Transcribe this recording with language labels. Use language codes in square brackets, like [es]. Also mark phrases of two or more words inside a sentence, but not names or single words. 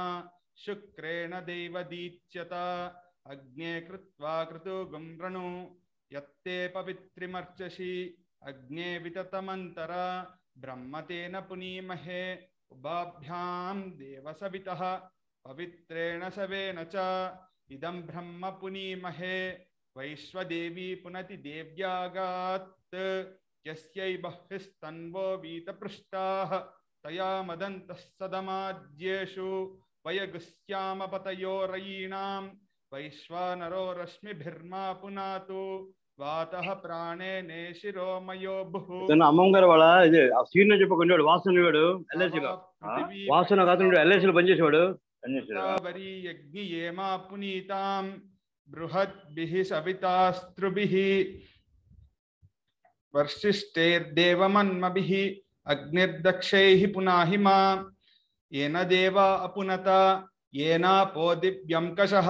[sa] शुक्रेण देवदीच्यत अग्ने कृत्वा क्रतुगुं वृणु यत्ते पवित्रिमर्चसि अग्ने विततमन्तरा ब्रह्मतेन पुनीमहे उभाभ्यां देवसवितः पवित्रेण सवेन च इदं ब्रह्म पुनीमहे वैश्वदेवी पुनति देव्यागात् यस्यै बह्विस्तन्वो वीतपृष्टाः तया मदन्तः सदमाद्येषु वयगुस्यामपतयो रयीणां वैश्वानरो रश्मिभिर्मा पुनातु वातः प्राणे नेशिरोमयो भुः [te] అమ్మగారు వాళ్ళ ఇది సీన్ చెప్పకుండా వాసన వాడు ఎల్ఐసిలో వాసన కాదు ఎల్ఐసిలో పనిచేసేవాడు [sa] वरी यज्ञियेमा पुनीतां बृहद्भिः सवितास्त्रुभिः वर्षिष्ठैर्देवमन्मभिः अग्निर्दक्षैः पुनाहिमा येन देवा अपुनता येनापो दिव्यं कषः